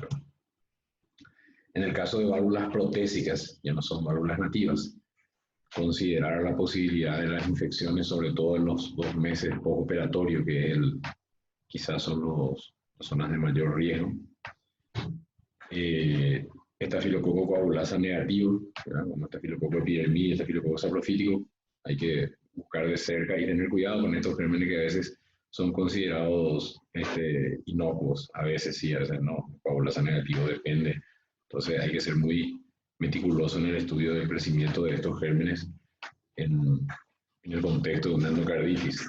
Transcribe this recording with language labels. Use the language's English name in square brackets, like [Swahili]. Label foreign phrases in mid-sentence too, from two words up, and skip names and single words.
[Spanish] En el caso de válvulas protésicas, ya no son válvulas nativas, considerar la posibilidad de las infecciones, sobre todo en los 2 meses postoperatorios, que quizás son las zonas de mayor riesgo. Estafilococo coagulasa negativo, como estafilococo epidermidis, estafilococo saprofítico, hay que buscar de cerca y tener cuidado con estos gérmenes que a veces son considerados inocuos, a veces sí, a veces no. Coagulasa negativo depende. Entonces hay que ser muy meticuloso en el estudio del crecimiento de estos gérmenes en el contexto de una endocarditis.